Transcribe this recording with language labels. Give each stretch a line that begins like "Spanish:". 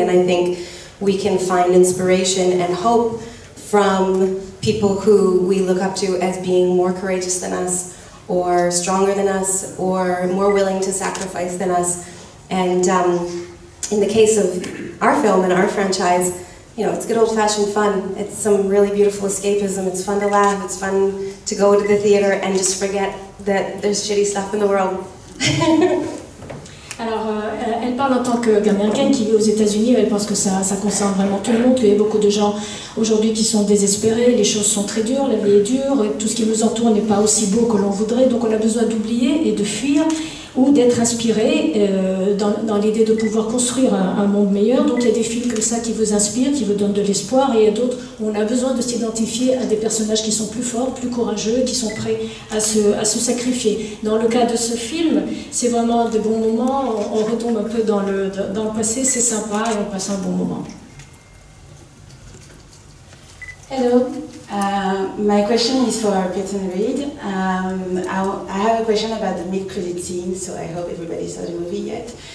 English: And I think we can find inspiration and hope from people who we look up to as being more courageous than us, or stronger than us, or more willing to sacrifice than us. And in the case of our film and our franchise, you know, it's good old-fashioned fun. It's some really beautiful escapism. It's fun to laugh. It's fun to go to the theater and just forget that there's shitty stuff in the world.
French: Alors, elle parle en tant qu'américaine qui vit aux États-Unis. Elle pense que ça concerne vraiment tout le monde, qu'il y a beaucoup de gens aujourd'hui qui sont désespérés, les choses sont très dures, la vie est dure, tout ce qui nous entoure n'est pas aussi beau que l'on voudrait, donc on a besoin d'oublier et de fuir ou d'être inspiré dans l'idée de pouvoir construire un monde meilleur. Donc il y a des films comme ça qui vous inspirent, qui vous donnent de l'espoir, et il y a d'autres où on a besoin de s'identifier à des personnages qui sont plus forts, plus courageux, qui sont prêts à se sacrifier. Dans le cas de ce film, c'est vraiment de bons moments, on retombe un peu dans le passé, c'est sympa et on passe un bon moment.
English: Hello, my question is for Peyton Reed. I have a question about the mid-credit scene, so I hope everybody saw the movie yet.